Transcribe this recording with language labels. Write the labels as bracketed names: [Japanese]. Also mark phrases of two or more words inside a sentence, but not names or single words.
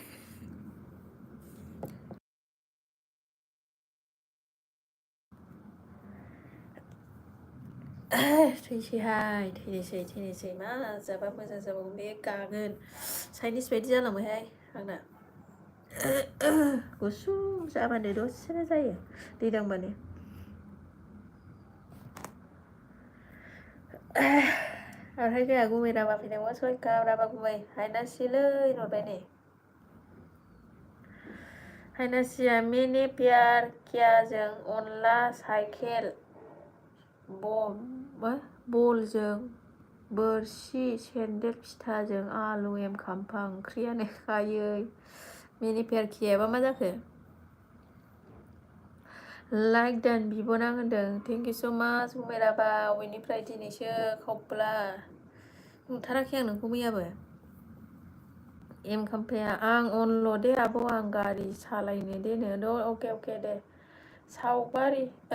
[Bodo] थैनोसै मा जाबा मोजां जाबावगोन बे गागोन चाइनिस बायदि जालांबायहाय आंना गुसु जाबानो दसेनो जायो दै दांबानो ओमफ्राय जोंहा गुमै राभा फैदोंमोन सयका राभा गुमै हायनासिलै हरबाय नै हायनासिया मैंने प्यार कियाजों अनला साइकेल बलजों बोरसि सेन्देल फिथाजों आलु एम खाम्फा ओंख्रियानो खायै मैंने प्यार कियाबा मा जाखो लाइक दान बिब'नां होनदों [English] thank you so much [Bodo] बुमेराबा अबेनिफ्राय दिनैसो खब्ला नुथाराखै आं नोंखौ मैयाबो एम खाम्फाया आं अनल' दे आब' आं गारि सालायनो देनो अके दे सावगारि